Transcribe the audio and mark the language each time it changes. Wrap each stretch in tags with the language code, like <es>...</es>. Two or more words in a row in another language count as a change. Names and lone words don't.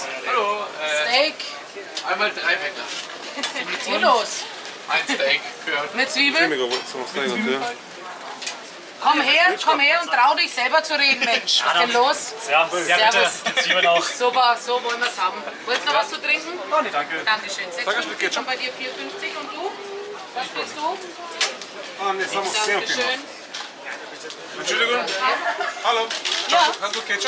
<de>Hallo, Steak einmal 3 bitte. mit Kilos. Ein Steak für Mit Zwiebeln.</de> <mk>Само стави на тоа.</mk> <de>Komm her und trau dich selber zu reden, Mensch. Was ist denn los? Ja, sehr bitte. Die Zwiebeln auch. Super, so wollen wir es haben. Willst du noch was zu trinken? Oh, nee, danke. Dankeschön. 6,50 schon bei dir 4,50 und du? Was willst du?</de> <mk>А, не, само сем има.</mk> <de>Dankeschön. Entschuldigung. Hallo. Ja, Hast du Ketchup?</de>